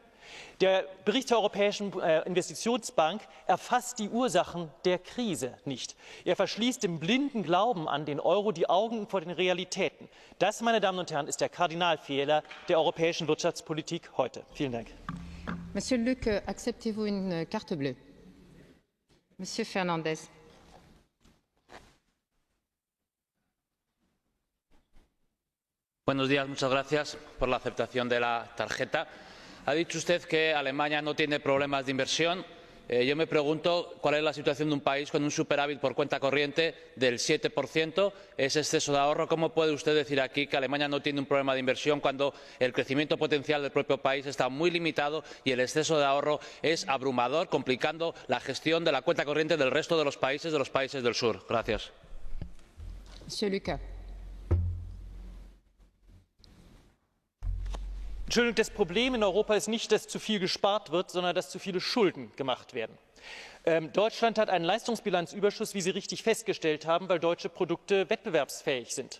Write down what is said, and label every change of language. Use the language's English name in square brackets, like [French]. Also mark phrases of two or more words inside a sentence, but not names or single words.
[German] Der Bericht der Europäischen Investitionsbank erfasst die Ursachen der Krise nicht. Er verschließt im blinden Glauben an den Euro die Augen vor den Realitäten. Das, meine Damen und Herren, ist der Kardinalfehler der europäischen Wirtschaftspolitik heute. Vielen Dank. [French] Monsieur Lücke, acceptez-vous une carte bleue? Monsieur Fernandez. [Spanish] Buenos días, muchas gracias por la aceptación de la tarjeta. Ha dicho usted que Alemania no tiene problemas de inversión. Yo me pregunto cuál es la situación de un país con un superávit por cuenta corriente del 7%, ese exceso de ahorro. ¿Cómo puede usted decir aquí que Alemania no tiene un problema de inversión cuando el crecimiento potencial del propio país está muy limitado y el exceso de ahorro es abrumador, complicando la gestión de la cuenta corriente del resto de los países del sur? Gracias. [French] Monsieur Lucas. [German] Entschuldigung, das Problem in Europa ist nicht, dass zu viel gespart wird, sondern dass zu viele Schulden gemacht werden. Deutschland hat einen Leistungsbilanzüberschuss, wie Sie richtig festgestellt haben, weil deutsche Produkte wettbewerbsfähig sind.